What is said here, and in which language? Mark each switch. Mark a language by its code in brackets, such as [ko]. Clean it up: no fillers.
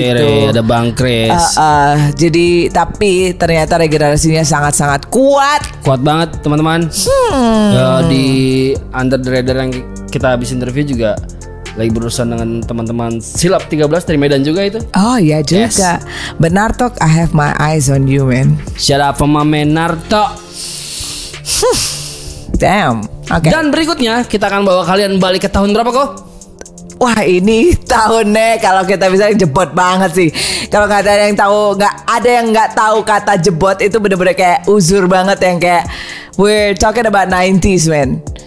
[id] Jere, ada Bang Kris. Jadi tapi ternyata regenerasinya sangat-sangat kuat. Kuat banget teman-teman. Di Under the Radar yang kita habis interview juga lagi berurusan dengan teman-teman Silap 13 dari Medan juga itu. Oh iya juga. Benar [en] Tok, I have my eyes on you man. Shout out for my man Narto. Damn. Oke. [id] Dan berikutnya kita akan bawa kalian balik ke tahun berapa kok? Wah ini tahunnya kalau kita bisa jebot banget sih. Kalau nggak ada yang tahu, nggak ada yang nggak tahu kata jebot itu bener-bener kayak uzur banget yang kayak [en] we're talking about 90s man.